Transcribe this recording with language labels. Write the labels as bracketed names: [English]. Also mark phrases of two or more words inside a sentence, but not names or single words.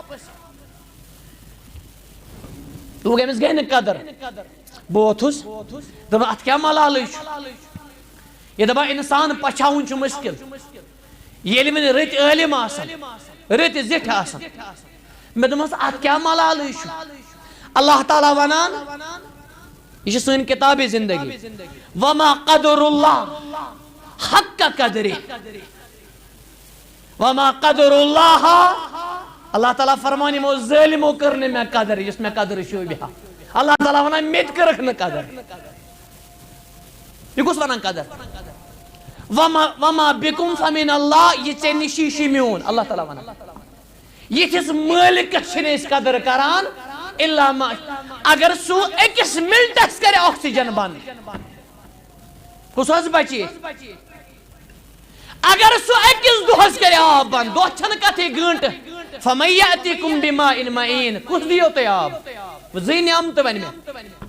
[Kashmiri] دوٚپُکھ أمِس گٔے نہٕ قدر بہٕ ووٚتھُس دوٚپُن اتھ کیٛاہ ملالٕے چھُ یہِ دپان انسان پچھاوُن چھُ مُشکل ییٚلہِ وۄنۍ رٕتۍ عٲلِم آسن رٕتۍ زِٹھۍ آسن مےٚ دوٚپمس اتھ کیٛاہ ملالٕے چھُ اللہ تعالیٰ ونان یہ چھِ سٲنۍ کتابِ زندگی [Arabic] وما قدر اللہ حق قدرِ وما قدر اللہ [Kashmiri] اللہ تعالیٰ فرمان یِمو ظٲلمو کٔر نہٕ مےٚ قدر یُس مےٚ قدر شوٗبہِ ہا اللہ تعالیٰ ونان مےٚ تہِ کٔرٕکھ نہٕ قدر یہِ کُس ونان قدر [Arabic] وما بکم فمن اللہ [Kashmiri] یہ ژےٚ نِشی چھُ میون اللہ تعالیٰ ونان یِتھِس مٲلکس چھِنہٕ أسۍ قدر کران الا ما اگر سُہ أکِس منٹس کرِ آکسیجن بند کُس حظ بچہِ اگر سُہ أکِس دۄہس کرِ آب بند دۄہ چھنہٕ کتھٕے گٲنٹہٕ [Arabic] فمن یأتیکم بماء معین [Kashmiri] کُس دِیو تۄہہِ آب زٕے نعمتہٕ ونہِ مےٚ